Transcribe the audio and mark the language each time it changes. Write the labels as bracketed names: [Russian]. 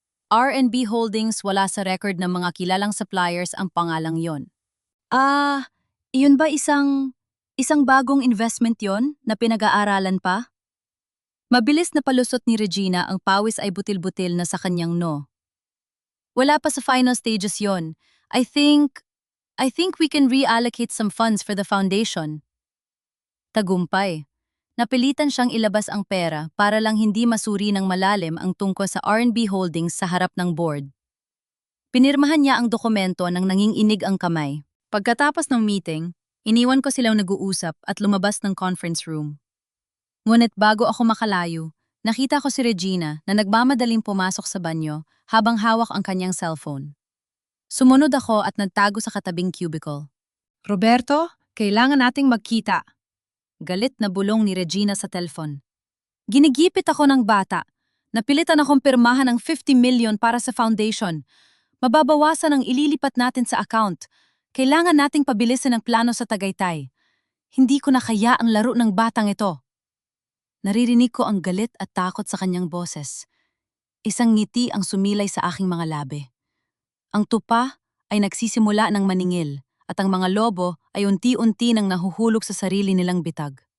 [Filipino] R&B Holdings, wala sa record ng mga kilalang suppliers ang pangalang yon. Iyon ba isang bagong investment yon na pinag-aaralan pa? Mabilis na palusot ni Regina, ang pawis ay butil-butil na sa kanyang no. Wala pa sa final stages yon. [English] I think we can reallocate some funds for the foundation. [Filipino] Tagumpay. Napilitan siyang ilabas ang pera para lang hindi masuri ng malalim ang tungkol sa R&B Holdings sa harap ng board. Pinirmahan niya ang dokumento nang nanginginig ang kamay. Pagkatapos ng meeting, iniwan ko silang nag-uusap at lumabas ng conference room. Ngunit bago ako makalayo, nakita ko si Regina na nagmamadaling pumasok sa banyo habang hawak ang kanyang cellphone. Sumunod ako at nagtago sa katabing cubicle. Roberto, kailangan nating magkita. Galit na bulong ni Regina sa telefon. Ginigipit ako ng bata. Napilitan akong pirmahan ng 50 million para sa foundation. Mababawasan ang ililipat natin sa account. Kailangan nating pabilisin ang plano sa Tagaytay. Hindi ko na kaya ang laro ng batang ito. Naririnig ko ang galit at takot sa kanyang boses. Isang ngiti ang sumilay sa aking mga labi. Ang tupa ay nagsisimula ng maningil at ang mga lobo ay unti-unti nang nahuhulog sa sarili nilang bitag.